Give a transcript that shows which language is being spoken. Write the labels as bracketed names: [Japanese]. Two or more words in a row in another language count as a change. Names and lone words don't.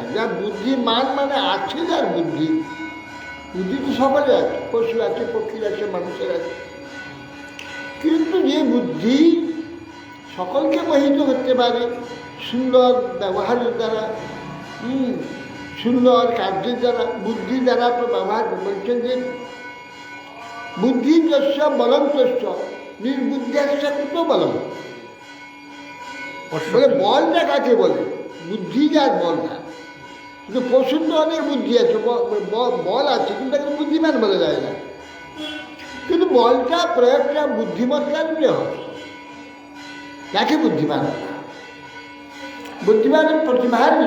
[Bangla] যার বুদ্ধিমান মানে আছে, যার বুদ্ধি, বুদ্ধি তো সকলে আছে, পশু আছে, পক্ষীর আছে, মানুষের আছে। কিন্তু যে বুদ্ধি সকলকে মোহিত করতে পারে সুন্দর ব্যবহারের দ্বারা, সুন্দর কার্যের দ্বারা, বুদ্ধি দ্বারা তো ব্যবহার বলছেন যে [Sanskrit] বুদ্ধি যস্য বলম তস্য নির্বুদ্ধিশ্চ কুতো বলম। [Bangla] বলে বলটা কাকে বলে? বুদ্ধি যার বল না। কিন্তু পশুর তো অনেক বুদ্ধি আছে, বল আছে, কিন্তু তাকে বুদ্ধিমান বলা যায় না। কিন্তু বলটা প্রয়োগটা বুদ্ধিমত্তার উপরে হয়। তাকে বুদ্ধিমান। বুদ্ধিমানের প্রতিভান্বিত।